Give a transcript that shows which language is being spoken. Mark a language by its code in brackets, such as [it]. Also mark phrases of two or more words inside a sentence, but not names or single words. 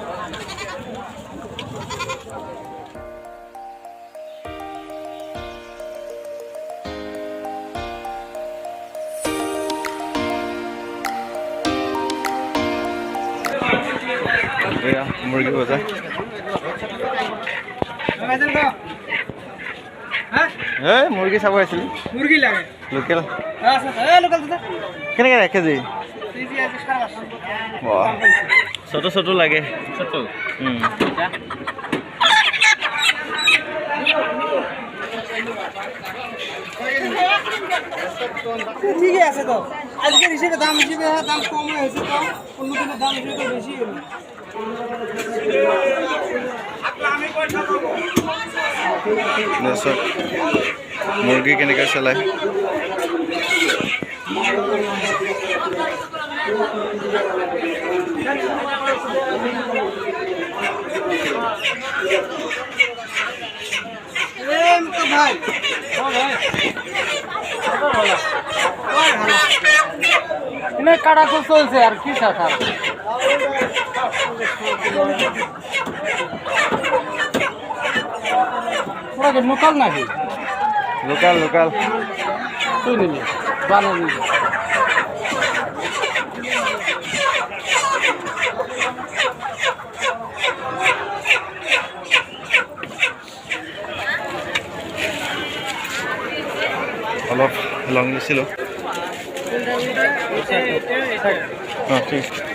[as] এয়া মুৰ্গী বজাৰ। এই মুৰ্গী চাব আহিছিলোঁ। মুৰ্গী লাগে লোকেল। কেনেকৈ ৰাখে কেজি? ছোট ছোট লাগে। [bn] ঠিকই আছে তো, আজকের হিসেবে দাম হিসেবে দাম কম হয়েছে, তো অন্য দিনের দাম হিসেবে তো বেশি হলো। [as] মুৰ্গী কেনেকৈ চলায় [bn] ভাই কাটা তো চলছে আর কি শাখা লোকাল নাকি? লোকাল লোকাল তুই নিলি বানাবি। [as] অলপ লং দিছিলোঁ। অঁ ঠিক।